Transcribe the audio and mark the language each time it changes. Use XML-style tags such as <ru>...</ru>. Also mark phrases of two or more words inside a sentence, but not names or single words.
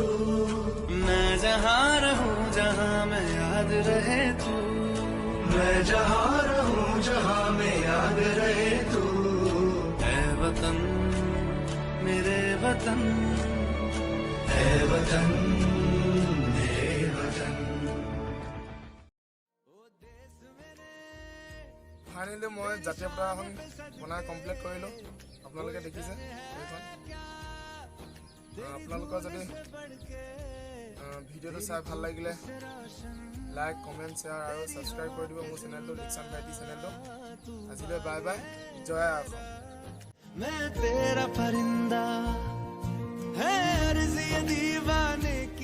<hi>मैं जहाँ रहूँ जहाँ मैं याद रहे तू, मैं जहाँ रहूँ जहाँ मैं याद रहे तू। है वतन मेरे वतन है वतन मेरे वतन।</hi> <as>ফাইনেলি মই জাতীয় পতাকাখন বনাই কমপ্লিট কৰিলোঁ। আপোনালোকে দেখিছে এইখন। আপোনালোকৰ যদি ভিডিঅ'টো চাই ভাল লাগিলে</as> <en>like comment share</en> <as>আৰু ছাবস্ক্ৰাইব কৰি দিব মোৰ চেনেলটো লিকচান ভাইটি চেনেলটো। আজিলৈ</as> <en>bye bye,</en> <as>জয় অসম।</as> <hi>मैं तेरा परिंदा है अर्ज़ ये दीवाने</hi>